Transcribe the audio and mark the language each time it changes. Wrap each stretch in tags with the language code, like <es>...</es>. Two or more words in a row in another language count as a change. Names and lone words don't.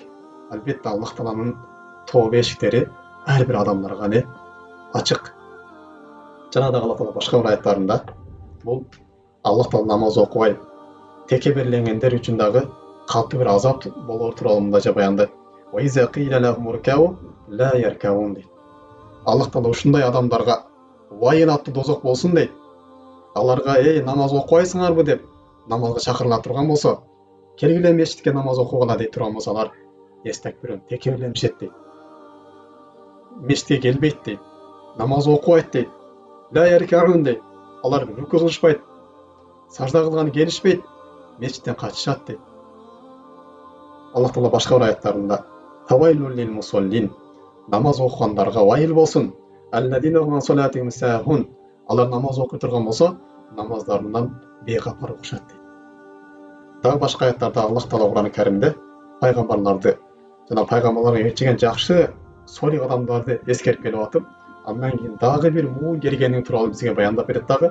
<ky>Албетте Аллах Тағаланын тооба эшиктери ар бир адамдарга не ачык. Жана да Аллах Тағала башка бир аяттарында бул Аллах Тағала намаз окубай текеберленгендер үчүн дагы катуу бир азап болор тууралуу мындайча баяндайт.</ky> <ar>وإذا قيل لهم اركعوا لا يركعون дейт.</ar> <ky>Аллах Тағала ушундай адамдарга вайын аттуу дозок болсун дейт. Аларга эй намаз окубайсыңарбы деп намазга чакырыла турган болсо, келгиле мешитке намаз окугула дейт турган болсо, алар эстекбирен текеберленишет дейт. Мешитке келбейт дейт. Намаз окубайт дейт.</ky> <ar>لا يركعون</ar> <ky>дейт. Алар рүкү кылышпайт. Сажда кылганы келишпейт. Мешиттен качышат дейт. Аллах Тағала башка бир аяттарында</ky> <ar>فويل للمصلين.</ar> <ky>Намаз окугандарга вайыл болсун.</ky> <ar>الذين هم صلاتهم ساهون.</ar> <ky>Алар намаз окуй турган болсо, намаздарынан бейгапар окушат дейт. Дагы башка аяттарда Аллах Тағала Куран Каримде пайгамбарларды жана пайгамбарларга ээрчиген жакшы солих адамдарды эскерип келип атып, андан кийин дагы бир муун келгени тууралуу бизге баяндап берет дагы.</ky>